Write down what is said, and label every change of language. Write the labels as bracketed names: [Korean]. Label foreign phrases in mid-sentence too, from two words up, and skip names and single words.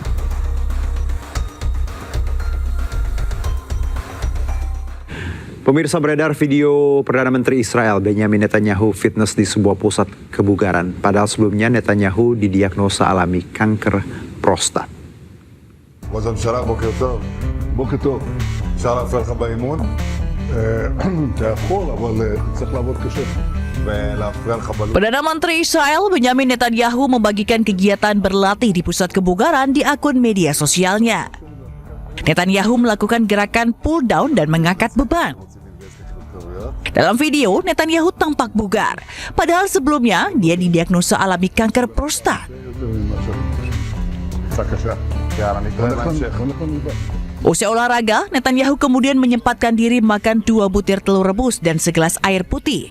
[Indonesian] Pemirsa, beredar video Perdana Menteri Israel Benjamin Netanyahu fitness di sebuah pusat kebugaran. Padahal sebelumnya Netanyahu didiagnosa alami kanker prostat. [Hebrew] בוקר טוב, אפשר להפריע לך באימון? אתה יכול, אבל צריך לעבוד קשה. [Indonesian] Perdana Menteri Israel Benjamin Netanyahu membagikan kegiatan berlatih di pusat kebugaran di akun media sosialnya. Netanyahu melakukan gerakan [English] pull down [Indonesian] dan mengangkat beban. Dalam video, Netanyahu tampak bugar, padahal sebelumnya dia didiagnosa alami kanker prostat. Usai olahraga, Netanyahu kemudian menyempatkan diri makan 2 butir telur rebus dan segelas air putih.